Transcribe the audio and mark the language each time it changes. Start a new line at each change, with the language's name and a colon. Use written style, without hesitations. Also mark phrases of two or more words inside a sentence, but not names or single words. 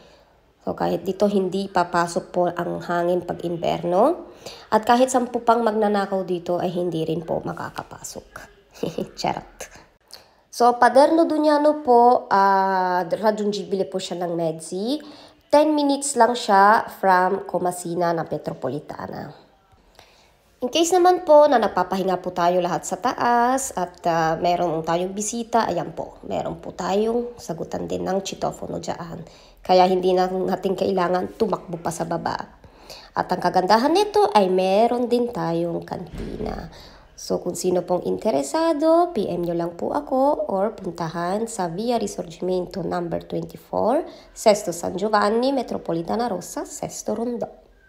Filipino: So kahit dito hindi papasok po ang hangin pag imberno. At kahit 10 pang magnanakaw dito ay hindi rin po makakapasok. Charot. So Paderno Duñano po, raggiungibile po siya ng mezzi. 10 minutes lang siya from Comasina na Metropolitana. In case naman po na napapahinga po tayo lahat sa taas at meron tayong bisita, ayan po, meron po tayong sagutan din ng chitofono dyan. Kaya hindi na natin kailangan tumakbo pa sa baba. At ang kagandahan nito ay meron din tayong kantina. So kung sino pong interesado, PM nyo lang po ako or puntahan sa Via Risorgimento number 24, Sesto San Giovanni, Metropolitana Rossa, Sesto Rondo.